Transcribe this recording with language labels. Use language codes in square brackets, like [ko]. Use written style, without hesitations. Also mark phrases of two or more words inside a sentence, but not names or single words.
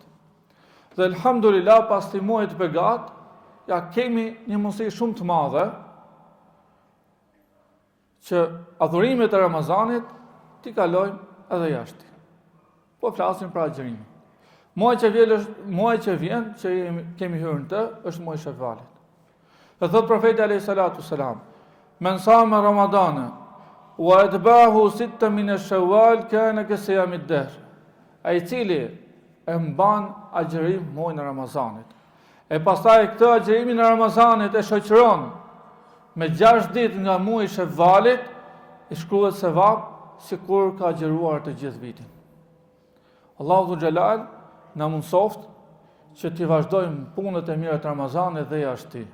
[sq] Dhe elhamdulillah pas të muajit të begat, ja kemi një mundësi shumë të madhe që adhurimet e Ramazanit t'i kalojmë edhe jashtë. Po flasim për agjërimin. Muaj që vjen që kemi hyrë në të, është muaj Shevalit. Dhe thot profeti [ar] عليه الصلاة والسلام, من صام رمضان وأتبعه ستا من شوال كان كصيام الدهر. [sq] Ai cili e mban agjërim muajin e Ramazanit. E pastaj këtë agjërimin e Ramazanit e shoqëron me 6 ditë nga muaji i Shevalit, i shkruhet sevap sikur ka agjëruar të gjithë vitin. Allahu xhalal na mundsoft që t'i vazhdojmë punët e mira të Ramazanit dhe jashtë tij.